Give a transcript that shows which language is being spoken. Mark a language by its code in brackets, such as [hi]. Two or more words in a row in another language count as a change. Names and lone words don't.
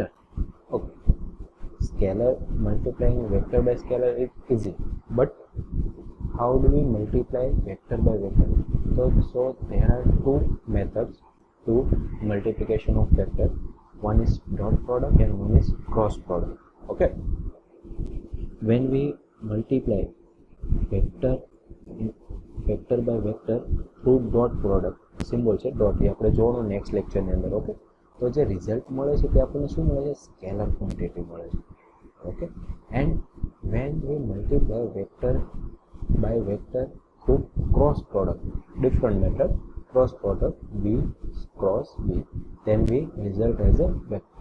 [en] Okay, scalar multiplying vector by scalar is easy, but how do we multiply vector by vector? So there are two methods to multiplication of vector. One is dot product and one is cross product. Okay, when we multiply vector by vector through dot product, [gu] સિમ્બોલ છે ડોટ, એ આપણે જોવાનું [en] next lecture [gu] અંદર. ઓકે, તો જે રિઝલ્ટ મળે છે તે આપણને શું મળે છે [en] scalar quantity [gu] મળે છે. [en] okay, and when we multiply vector by vector through cross product, different method, cross product B cross B, then we result as a vector.